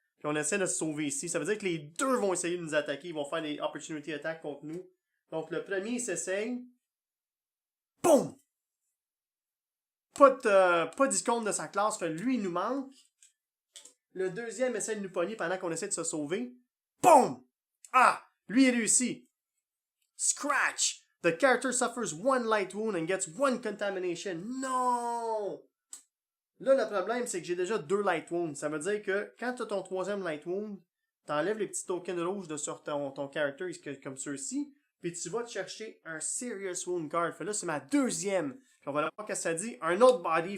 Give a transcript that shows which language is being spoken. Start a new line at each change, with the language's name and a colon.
French: Puis on essaie de se sauver ici. Ça veut dire que les 2 vont essayer de nous attaquer. Ils vont faire des opportunity attacks contre nous. Donc le premier, il s'essaye. Boum! Pas d'icône de sa classe. Fait lui, il nous manque. Le deuxième essaie de nous pogner pendant qu'on essaie de se sauver. Boom! Ah! Lui, il réussit. Scratch!
English: The character suffers 1 light wound and gets 1 contamination.
French: Non! Là, le problème, c'est que j'ai déjà 2 light wounds. Ça veut dire que quand tu as ton 3e light wound, t'enlèves les petits tokens rouges sur ton character comme ceux-ci, puis tu vas te chercher un serious wound card. Fait là, c'est ma 2e. Puis on va voir qu'est-ce que ça dit. Un autre body.